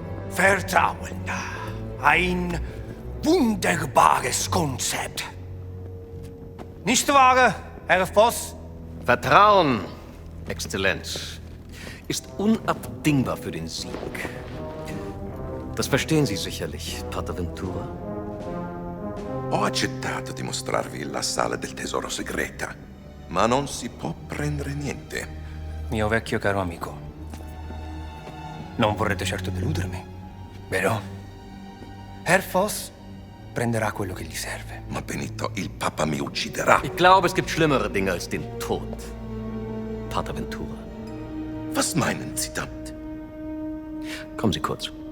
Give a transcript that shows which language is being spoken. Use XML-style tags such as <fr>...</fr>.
<de>Vertrauen, ein wunderbares Konzept. Nicht wahr, Herr Voss? Vertrauen, Exzellenz, ist unabdingbar für den Sieg. Das verstehen Sie sicherlich, Pater Ventura.</de> <it>Ho accettato di mostrarvi la sala del tesoro segreta, ma non si può prendere niente. Mio vecchio caro amico, non vorrete certo deludermi, vero? Herr Voss prenderà quello che gli serve. Ma Benito, il Papa mi ucciderà.</it> <de>Ich glaube, es gibt schlimmere Dinge als den Tod, Pater Ventura. Was meinen Sie damit? Kommen Sie kurz.</de>